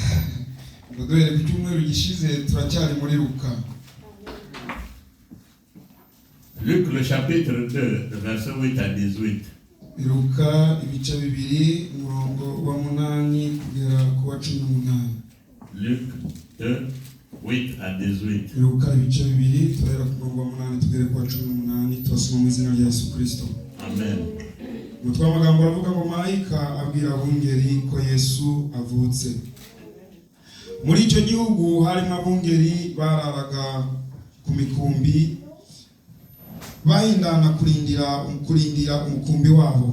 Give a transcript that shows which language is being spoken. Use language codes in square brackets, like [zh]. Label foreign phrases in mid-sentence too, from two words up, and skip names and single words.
[fr] Luc, le chapitre 2, le verset 8 à 18. Luc 2, 8 à 18. Amen. [rw] Umutwe w'amagambo aravuga ngo marayika abwira abungeri ko Yesu avutse. Muri icyo gihugu harimo abungeri bararaga ku mikumbi bahindana kurindira umukumbi wabo.